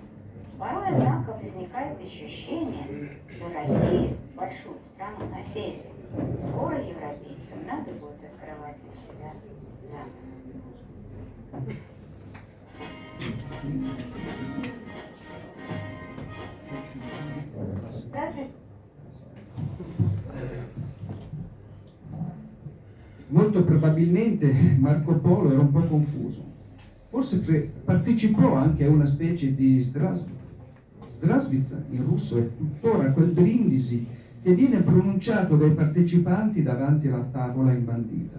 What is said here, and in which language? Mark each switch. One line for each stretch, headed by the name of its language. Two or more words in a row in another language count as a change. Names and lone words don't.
Russian: Порой, однако, возникает ощущение, что Россию, большую страну на севере, скоро европейцам надо будет открывать для себя заново. Здравствуйте.
Italian: Molto probabilmente Marco Polo era un po' confuso. Forse partecipò anche a una specie di Zdravitsa. Zdravitsa in russo è tuttora quel brindisi che viene pronunciato dai partecipanti davanti alla tavola imbandita.